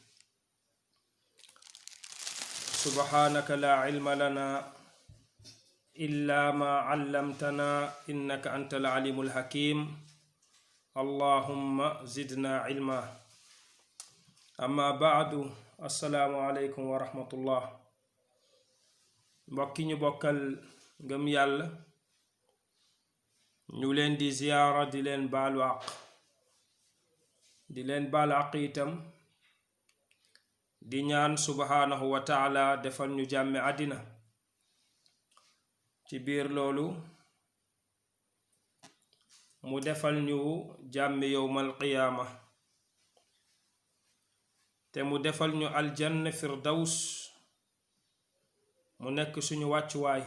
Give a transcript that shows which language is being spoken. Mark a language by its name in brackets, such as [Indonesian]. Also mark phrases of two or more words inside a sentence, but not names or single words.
[Arabic] سبحانك لا علم لنا إلا ما علمتنا إنك أنت العليم الحكيم. اللهم زدنا علما. أما بعد السلام عليكم ورحمة الله. [Wolof] mbokki ñu bokkal ngëm yàlla ñu leen di ziyaara di leen baalu àq itam di ñaan [Arabic] سبحانه وتعالى [Wolof] defal ñu jàmme àddina ci biir loolu mu defal ñu jàmme [Arabic] يوم القيامة [Wolof] te mu defal ñu [Arabic] الجنة فردوس [Wolof] mu nekk suñu wàccuwaay.